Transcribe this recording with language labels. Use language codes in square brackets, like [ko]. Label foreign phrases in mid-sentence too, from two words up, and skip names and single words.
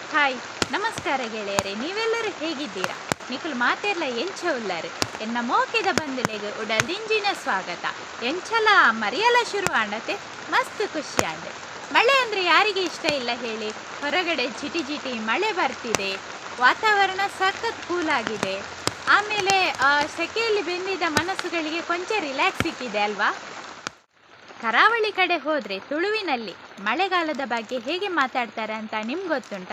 [kn] ಹಾಯ್ ನಮಸ್ಕಾರ ಗೆಳೆಯರೆ, ನೀವೆಲ್ಲರೂ ಹೇಗಿದ್ದೀರಾ? [tcy] ನಿಖುಲ್ ಮಾತೆಲ್ಲ ಎಂಚ ಉಳ್ಳಾರು ಎನ್ನ ಮೋಕೆದ ಬಂದುಲೆಗೆ ಉಡಲ್ದಿಂಜಿನ ಸ್ವಾಗತ. ಎಂಚಲ ಮರಿಯಲ ಶುರು ಆಂಡತೆ ಮಸ್ತ್ ಖುಷಿ ಆಂಡೆ. [kn] ಮಳೆ ಅಂದರೆ ಯಾರಿಗೆ ಇಷ್ಟ ಇಲ್ಲ ಹೇಳಿ? ಹೊರಗಡೆ ಜಿಟಿ ಜಿಟಿ ಮಳೆ ಬರ್ತಿದೆ, ವಾತಾವರಣ ಸಖತ್ ಕೂಲ್ ಆಗಿದೆ. ಆಮೇಲೆ ಸೆಕೆಯಲ್ಲಿ ಬೆಂದಿದ್ದ ಮನಸ್ಸುಗಳಿಗೆ ಕೊಂಚ ರಿಲ್ಯಾಕ್ಸ್ ಸಿಕ್ಕಿದೆ ಅಲ್ವಾ? ಕರಾವಳಿ ಕಡೆ ಹೋದರೆ ತುಳುವಿನಲ್ಲಿ ಮಳೆಗಾಲದ ಬಗ್ಗೆ ಹೇಗೆ ಮಾತಾಡ್ತಾರೆ ಅಂತ ನಿಮ್ಗೆ ಗೊತ್ತುಂಟಾ?